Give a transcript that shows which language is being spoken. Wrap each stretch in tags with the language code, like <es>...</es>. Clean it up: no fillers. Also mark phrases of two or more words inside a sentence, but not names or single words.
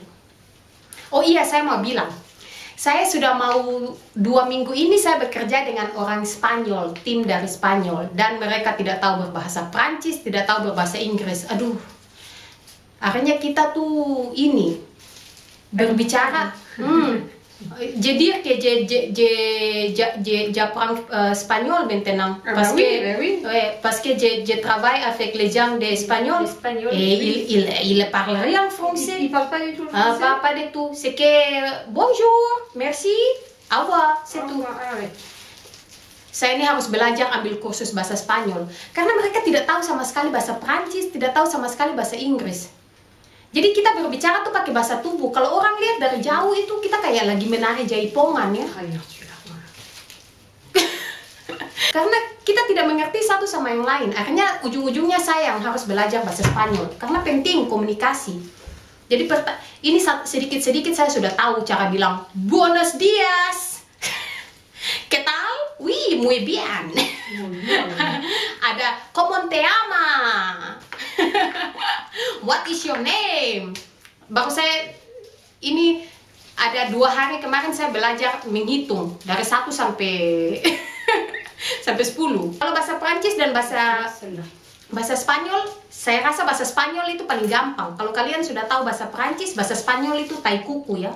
<id>Oh iya, saya mau bilang, saya sudah mau 2 minggu ini saya bekerja dengan orang Spanyol, tim dari Spanyol, dan mereka tidak tahu berbahasa Prancis, tidak tahu berbahasa Inggris. Aduh, akhirnya kita tuh ini berbicara.</id> <fr>Dire que j'apprends espagnol maintenant parce que je travaille avec les gens d'espagnol et il parle rien français. Il parle pas du tout français. Pas du tout. C'est que bonjour, merci, au revoir, c'est tout.</fr> <id>Saya ini harus belajar ambil kursus bahasa Spanyol karena mereka tidak tahu sama sekali bahasa Prancis, tidak tahu sama sekali bahasa Inggris. Jadi kita berbicara tuh pakai bahasa tubuh. Kalau orang lihat dari jauh itu kita kayak lagi menari jaipongan ya. Karena kita tidak mengerti satu sama yang lain. Akhirnya ujung-ujungnya saya yang harus belajar bahasa Spanyol. Karena penting komunikasi. Jadi ini sedikit-sedikit saya sudah tahu cara bilang</id> <es>Buenos dias. ¿Qué tal? Oui, muy bien. Ada ¿Cómo te llama?</es> <en>What is your name?</en> <id>Baru saya ini ada 2 hari kemarin saya belajar menghitung dari 1 sampai sampai 10. Kalau bahasa Prancis dan bahasa Spanyol, saya rasa bahasa Spanyol itu paling gampang. Kalau kalian sudah tahu bahasa Prancis, bahasa Spanyol itu tai kuku ya.</id>